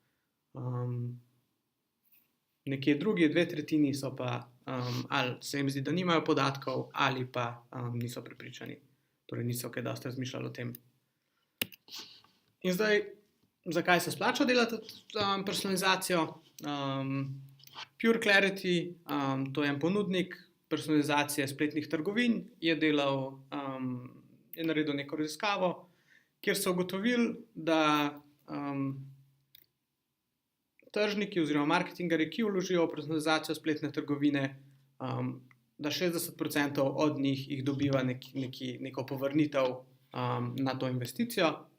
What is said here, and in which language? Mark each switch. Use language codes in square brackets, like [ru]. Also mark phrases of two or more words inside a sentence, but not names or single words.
[sl] Nekje drugi, 2/3 so pa ali se jim zdi, da nimajo podatkov, ali pa niso prepričani, torej niso kaj dosti razmišljali o tem. In zdaj, zakaj se splača delati personalizacijo? Pure Clarity, to je en ponudnik personalizacije spletnih trgovin, je naredil neko raziskavo, kjer so ugotovili, da tržniki oziroma marketingerji, ki vložijo v personalizacijo spletne trgovine, da 60% od njih dobiva neko povrnitev na to investicijo.